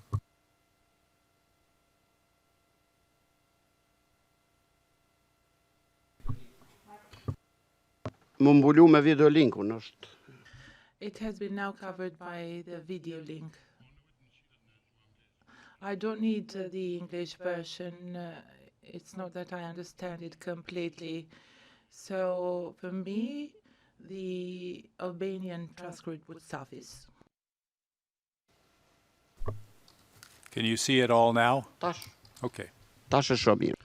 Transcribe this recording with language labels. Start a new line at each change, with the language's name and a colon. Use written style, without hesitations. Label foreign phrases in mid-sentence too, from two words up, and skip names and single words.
Albanian: Më mbulu me video linkun është.
English: It has been now covered by the video link. I don't need the English version. It's not that I understand it completely. So for me, the Albanian transcript would suffice. Can you see it all now?
Albanian: Tash.
English: Okay.
Albanian: Tash është shumë mirë.